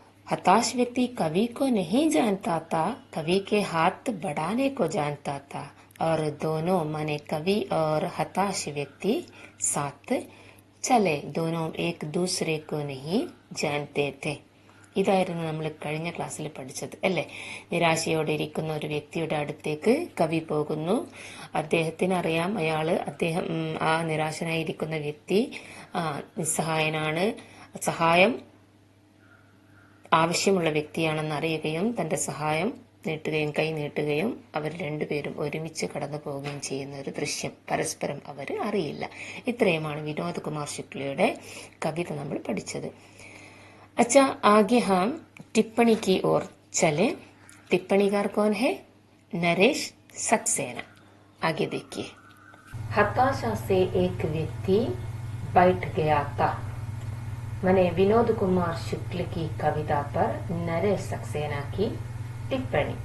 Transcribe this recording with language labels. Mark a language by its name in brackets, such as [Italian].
[Hindi] हताश व्यक्ति कवि को नहीं जानता था, कवि के हाथ बढ़ाने को जानता था और दोनों माने कवि और हताश व्यक्ति साथ चले। दोनों एक दूसरे को नहीं जानते थे. [Malayalam] ഇതായിരുന്നു നമ്മൾ കഴിഞ്ഞ ക്ലാസ്സിൽ പഠിച്ചത് അല്ലേ? നിരാശയോടെ ഇരിക്കുന്ന ഒരു വ്യക്തിയുടെ അടുത്തേക്ക് കവി പോകുന്നു. അദ്ദേഹത്തിന് അറിയാം അദ്ദേഹം ആ നിരാശനായിരിക്കുന്ന വ്യക്തി നിസ്സഹായനാണ്, സഹായം ആവശ്യമുള്ള വ്യക്തിയാണെന്ന് അറിയുകയും തന്റെ സഹായം നീട്ടുകയും കൈ നീട്ടുകയും അവർ രണ്ടുപേരും ഒരുമിച്ച് കടന്നു പോവുകയും ചെയ്യുന്ന ഒരു ദൃശ്യം. പരസ്പരം അവർ അറിയില്ല. ഇത്രയുമാണ് വിനോദ് കുമാർ ശുക്ലയുടെ കവിത നമ്മൾ പഠിച്ചത്. [Hindi] अच्छा, आगे हम टिप्पणी की ओर चले. टिप्पणीकार कौन है? नरेश सक्सेना. आगे देखिए. हताशा से एक व्यक्ति बैठ गया था, मैंने विनोद कुमार शुक्ल की कविता पर नरेश सक्सेना की टिप्पणी.